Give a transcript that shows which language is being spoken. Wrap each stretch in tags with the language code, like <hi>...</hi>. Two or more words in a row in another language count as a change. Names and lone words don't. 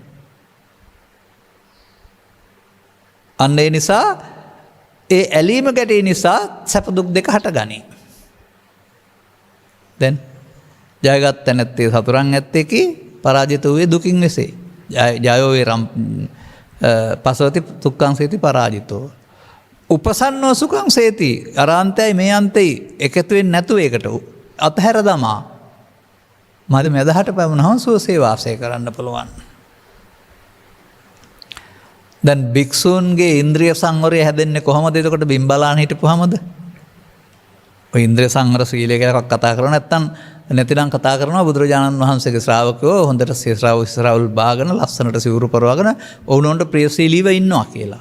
<si>අන්න ඒ නිසා ඒ ඇලීම ගැටීම නිසා සැප දුක් දෙක හටගනී. දැන් ජයගත් තැනැත්තේ සතුරන් ඇත්තේකි, පරාජිත වූයේ දුකින් වෙසේ.</si> <pi>ජයෝ වේ පසවති දුක්ඛං සේති පරාජිතෝ. උපසන්නෝ සුඛං සේති</pi> <si>අරාන්තයයි මේ අන්තයි එකතු වෙන්නේ නැතුව ඒකට අතහැර දමා මද මැදහට පැමුණහම සුවසේ වාසය කරන්න පුළුවන්. දැන් භික්ෂූන්ගේ ඉන්ද්‍රිය සංවරය හැදෙන්නේ කොහොමද? එතකොට බිම් බලාන හිටපුවාමද? ඔය ඉන්ද්‍රිය සංවර සීලය කියලා කතා කරනවා නැත්නම් නැතිනම් කතා කරනවා බුදුරජාණන් වහන්සේගේ ශ්‍රාවකයෝ හොඳට සිරවුල් බාගෙන ලස්සනට සිවුරු පරවගෙන ඔවුනොන්ට ප්‍රියශීලීව ඉන්නවා කියලා.</si>